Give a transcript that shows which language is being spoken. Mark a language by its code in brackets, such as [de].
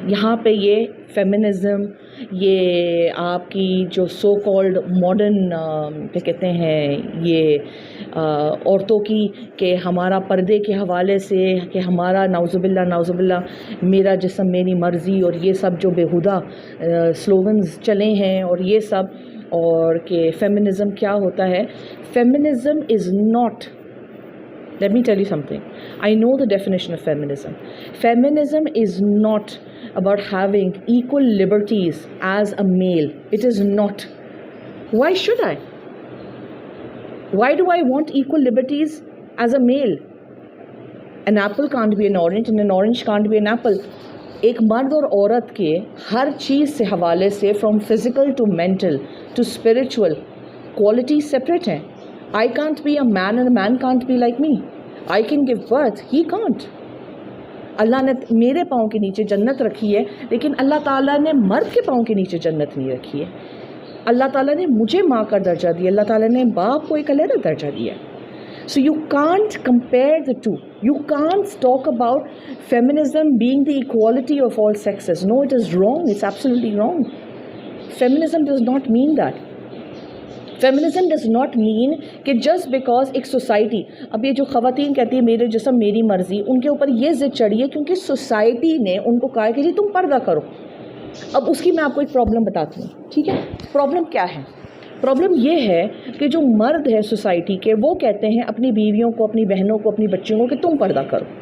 [ur] یہاں پہ یہ فیمنزم، یہ آپ کی جو [en] so called modern [ur] کیا کہتے ہیں یہ عورتوں کی کہ ہمارا پردے کے حوالے سے کہ ہمارا نعوذ باللہ میرا جسم میری مرضی اور یہ سب جو بیہودہ سلوگنز چلے ہیں اور یہ سب، اور کہ فیمنزم کیا ہوتا ہے. [en] Feminism is not, let me tell you something. I know the definition of feminism. Feminism is not about having equal liberties as a male. It is not. Why should I? Why do I want equal liberties as a male? An apple can't be an orange and an orange can't be an apple. [ur] ایک مرد اور عورت کے ہر چیز سے حوالے سے [en] from physical to mental to spiritual quality separate [ur] ہیں. [en] I can't be a man and a man can't be like me. I can give birth, he can't. [ur] اللہ نے میرے پاؤں کے نیچے جنت رکھی ہے، لیکن اللہ تعالیٰ نے مرد کے پاؤں کے نیچے جنت نہیں رکھی ہے. اللہ تعالیٰ نے مجھے ماں کا درجہ دیا، اللہ تعالیٰ نے باپ کو ایک علیحدہ درجہ دیا. [en] So you can't compare the two. You can't talk about feminism being the equality of all sexes. No, it is wrong. It's absolutely wrong. Feminism does not mean that. Feminism does not mean [ur] کہ [en] just because [ur] ایک society, اب یہ جو خواتین کہتی ہے میرے جسم میری مرضی، ان کے اوپر یہ ضد چڑھی ہے کیونکہ سوسائٹی نے ان کو کہا کہ جی تم پردہ کرو. اب اس کی میں آپ کو ایک پرابلم بتاتی ہوں، ٹھیک ہے؟ پرابلم کیا ہے؟ پرابلم یہ ہے کہ جو مرد ہے سوسائٹی کے وہ کہتے ہیں اپنی بیویوں کو، اپنی بہنوں کو، اپنی بچیوں کو کہ تم پردہ کرو.